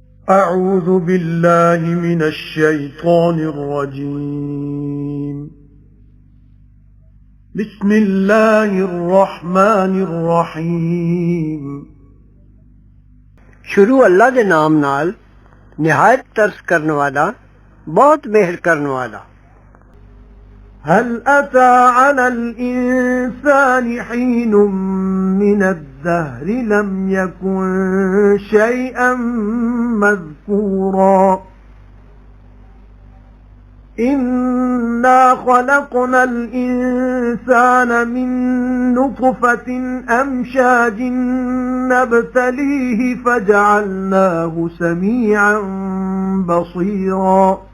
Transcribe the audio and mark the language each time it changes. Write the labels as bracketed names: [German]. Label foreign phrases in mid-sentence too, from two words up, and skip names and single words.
[Arabic] أعوذ بالله من الشيطان الرجيم بسم الله الرحمن الرحيم [Punjabi] شروع اللہ دے نام نال نہایت ترس کرن والا بہت مہر کرن والا۔ [Arabic] هل أتى على الإنسان حين من الدهر لم يكن شيئا مذكورا إنا خلقنا الإنسان من نطفة أمشاج نبتليه فجعلناه سميعا بصيرا